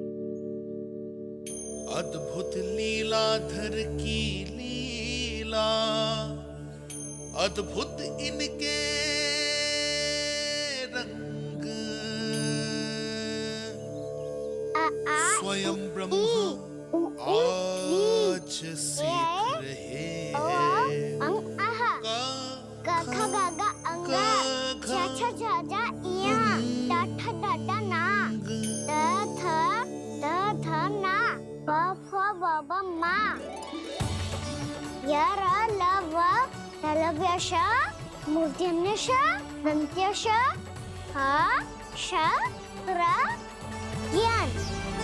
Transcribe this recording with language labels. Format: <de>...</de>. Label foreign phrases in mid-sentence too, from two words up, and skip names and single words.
<hi>अद्भुत लीलाधर की लीला, अद्भुत इनके रंग, स्वयं ब्रह्म आज सीख रहे हैं। गा गा गा गा अंगा छा छा छा जा इया टा ठा डा डा ना द थ ना ब फ ब ब मा य र ल व लव्य श मूर्धन्य श दन्त्य श ह श र ज्ञान।</hi>